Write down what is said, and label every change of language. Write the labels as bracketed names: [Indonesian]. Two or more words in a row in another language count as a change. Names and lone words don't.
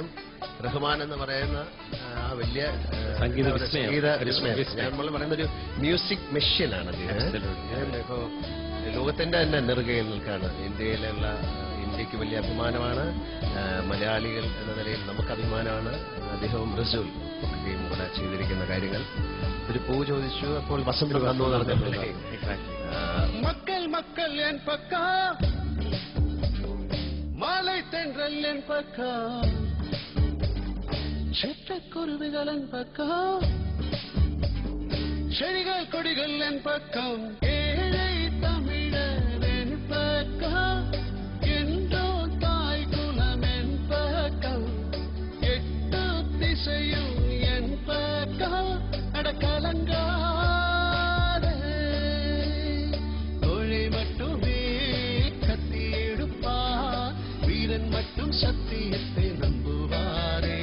[Malayalam] റഹ്മാൻ എന്ന് പറയുന്ന ആ വലിയ സംഗീത വിസ്മയം, നമ്മൾ പറയുന്ന ഒരു [English] music machine ആണ് [Malayalam] അദ്ദേഹം. ഇപ്പോ ലോകത്തിന്റെ തന്നെ നെറുകയിൽ നിൽക്കാണ്. ഇന്ത്യക്ക് വലിയ അഭിമാനമാണ്. മലയാളികൾ എന്ന നിലയിൽ നമുക്ക് അഭിമാനമാണ്. അദ്ദേഹവും റസൂൽ ഒക്കെയും കൂടെ ചെയ്തിരിക്കുന്ന കാര്യങ്ങൾ. ഒരു പൂ ചോദിച്ചു, അപ്പോൾ വസന്തം വന്നു നടന്നിട്ടുള്ള [Tamil] மக்கள் மக்கள் என் பக்கம், மாலை தென்றல் என் பக்கம், சிட்டுக்குருவிகள் என் பக்கம், செடிகள் கொடிகள் என் பக்கம், ஏழை தமிழர் என் பக்கம், என்றோ தாய் குலம் என் பக்கம், எட்டு திசையும் என் பக்கம், அடக்கலங்கா மட்டும் சத்தியத்தை நம்புவாரே.